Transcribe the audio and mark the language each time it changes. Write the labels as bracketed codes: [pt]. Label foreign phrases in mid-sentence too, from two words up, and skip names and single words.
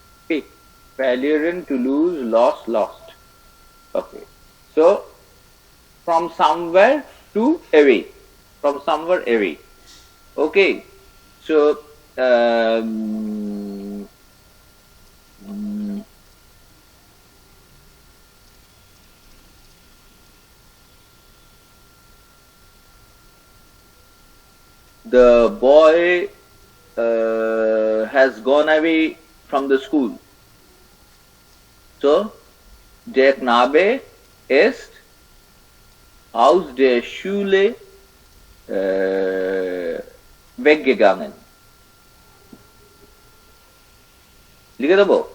[de] Okay. Verlieren, Toulouse, [en] lost, lost. Okay. So from somewhere to away. From somewhere away. Okay. So mm, the boy has gone away from the school. [de] So der Knabe ist aus der Schule weggegangen. [bn] লিখে দেবো?